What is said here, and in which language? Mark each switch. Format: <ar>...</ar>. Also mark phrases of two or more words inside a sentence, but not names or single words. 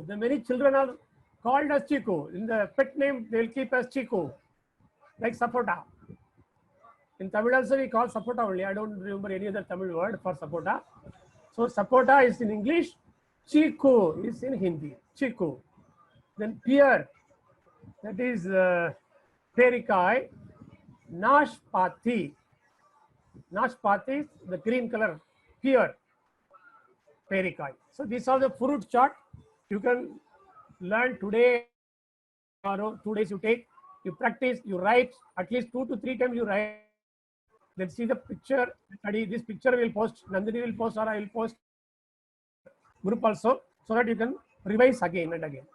<en>The many children are called as chiku. In the pet name, they will keep as chiku, like sapota. In Tamil also we call sapota only. I don't remember any other Tamil word for sapota. So sapota is in English, chiku is in Hindi, chiku. Then pear, that is perikai, nashpati. Nashpati is the green color, pear, perikai. So these are the fruit chart. You can learn today, tomorrow, 2 days you take, you practice, you write, at least 2 to 3 times you write. Then see the picture, study. This picture will post, Nandini will post, or I will post group also, so that you can revise again and again.</en>